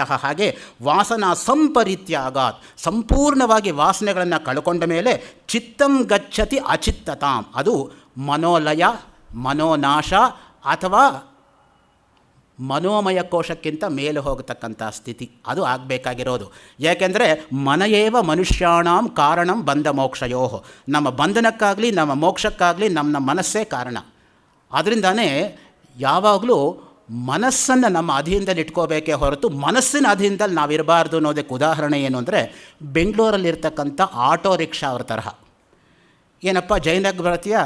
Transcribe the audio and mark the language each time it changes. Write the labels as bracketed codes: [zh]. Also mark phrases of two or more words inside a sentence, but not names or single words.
[kn] ಹಾಗೆ [sa] ವಾಸನಾ ಸಂಪರಿತ್ಯಾಗಾತ್, [kn] ಸಂಪೂರ್ಣವಾಗಿ ವಾಸನೆಗಳನ್ನು ಕಳ್ಕೊಂಡ ಮೇಲೆ [sa] ಚಿತ್ತಂ ಗಚ್ಚತಿ ಅಚಿತ್ತತಾಂ, [kn] ಅದು ಮನೋಲಯ, ಮನೋನಾಶ ಅಥವಾ ಮನೋಮಯ ಕೋಶಕ್ಕಿಂತ ಮೇಲೆ ಹೋಗತಕ್ಕಂಥ ಸ್ಥಿತಿ, ಅದು ಆಗಬೇಕಾಗಿರೋದು. [sa] ಯಾಕೆಂದರೆ ಮನಯೇವ ಮನುಷ್ಯಾಣಾಂ ಕಾರಣಂ ಬಂಧ ಮೋಕ್ಷಯೋ, [kn] ನಮ್ಮ ಬಂಧನಕ್ಕಾಗಲಿ ನಮ್ಮ ಮೋಕ್ಷಕ್ಕಾಗಲಿ ನಮ್ಮ ಮನಸ್ಸೇ ಕಾರಣ. ಅದರಿಂದನೇ ಯಾವಾಗಲೂ ಮನಸ್ಸನ್ನು ನಮ್ಮ ಅಧೀನದಲ್ಲಿ ಇಟ್ಕೋಬೇಕೇ ಹೊರತು ಮನಸ್ಸಿನ ಅಧೀನದಲ್ಲಿ ನಾವಿರಬಾರ್ದು ಅನ್ನೋದಕ್ಕೆ ಉದಾಹರಣೆ ಏನು ಅಂದರೆ, ಬೆಂಗಳೂರಲ್ಲಿರ್ತಕ್ಕಂಥ [en] auto rickshaw [kn] ಅವ್ರ ತರಹ. ಏನಪ್ಪ ಜಯನಗರ ಬರ್ತೀಯಾ?